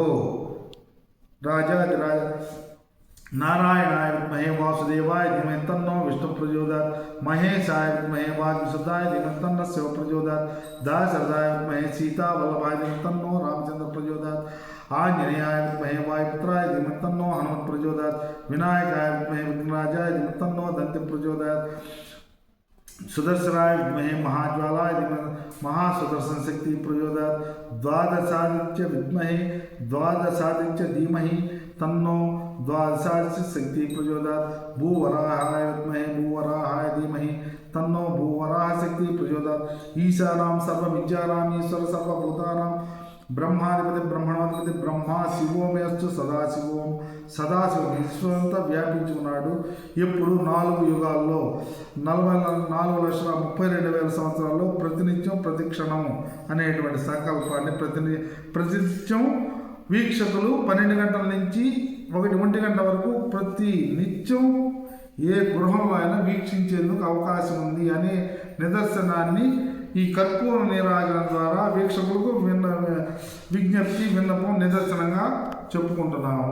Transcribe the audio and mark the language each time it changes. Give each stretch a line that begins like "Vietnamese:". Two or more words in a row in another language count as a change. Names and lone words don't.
Sanskrit: రాజాదిరాజ నారాయణాయ విద్మహే వాసుదేవాయ ధీమహి తన్నో విష్ణు ప్రచోదయాత్, మహేశాయ విద్మహే వాగ్విశుద్ధాయ ధీమహి తన్నో శివ ప్రచోదయాత్, దాశరథాయ విద్మహే సీతావల్లభాయ ధీమహి తన్నో రామచంద్ర ప్రచోదయాత్, ఆంజనేయాయ విద్మహే వాయుపుత్రాయ ధీమహి తన్నో హనుమత్ ప్రచోదయాత్, వినాయకాయ విద్మహే విఘ్నరాజాయ ధీమహి తన్నో దంతి ప్రచోదయాత్, సుదర్శనాయ విద్మహే మహాజ్వాలాయ ధీమహి महासुदर्शन शक्ति प्रचोदयात्, द्वादशादित्य विद्महे द्वादशादित्य धीमहि तन्नो द्वादशादित्य शक्ति प्रचोदयात्, भूवराहाय विद्महे भूवराहाय धीमहि तन्नो भूवराह शक्ति प्रचोदयात्, ईशानां सर्वविद्यानां ईश्वर सर्वभूतानां బ్రహ్మాధిపతి బ్రహ్మణాధిపతి బ్రహ్మ శివోమేస్తు సదాశివోం.
Telugu: సదాశివం విశ్వమంతా వ్యాపించి ఉన్నాడు. ఎప్పుడు 4 యుగాల్లో 44,32,000 సంవత్సరాల్లో ప్రతినిత్యం ప్రతిక్షణము అనేటువంటి సంకల్పాన్ని ప్రతినిత్యం వీక్షకులు 12 గంటల నుంచి 1 గంట వరకు ప్రతి నిత్యం ఏ గృహంలో అయినా వీక్షించేందుకు అవకాశం ఉంది అనే నిదర్శనాన్ని ఈ కర్పూర నీరాజనం ద్వారా వీక్షకులకు విజ్ఞప్తి విన్నపం నిదర్శనంగా చెప్పుకుంటున్నాము.